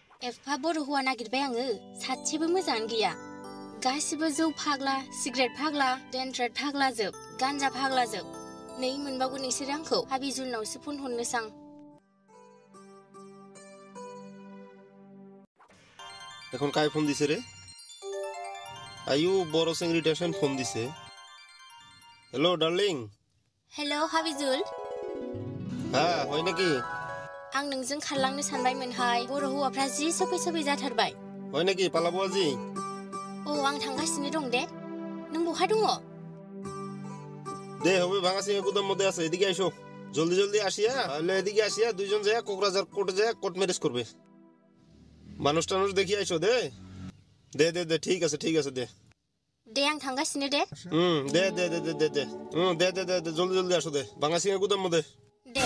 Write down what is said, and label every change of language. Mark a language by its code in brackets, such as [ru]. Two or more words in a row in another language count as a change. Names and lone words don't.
[brx] एफा बर' हौवा नागिरबाय आङो सासेबो मोजाङानो गैया गासिबो जौ फाग्ला सिगारेट फाग्ला डेन्ड्रेट फाग्लाजोब गान्जा फाग्लाजोब नै मोनबावगोन नोंसोर आंखौ हाबिजुलनावसो फन हरनोसां [bn] এখন কাই ফোন দিছে রে আয়ু বড় সেংরিটেশন ফোন দিছে [en] hello darling [brx] हेल' हाबिजुल [bn] হ্যাঁ হয় নাকি [brx] आं नोंजों खारलांनो सानबायमोनहाय बर' हौवाफ्रा जि सोफै जाथारबाय [bn] হয় নাকি পালাবো আজি [brx] औ आं थांगासिनो दं दे नों बहा दङ [bn] দে হবে ভাঙাসিংহে গুদাম মধ্যে আছে এদিকে আইসো জলদি জলদি আসিয়া তাহলে এদিকে আসিয়া দুইজন যায় কোকরাঝার কোর্টে যায় [en] court marriage [bn] করবে মানুষ টানুষ দেখি আইসো দে দে দে দে ঠিক আছে দে [brx] दे आं थांगासिनो दे [bn] দে দে দে দে দে দে দে দে দে দে জলদি জলদি আসো দে ভাঙাসিংহে গুদাম মধ্যে [brx] दे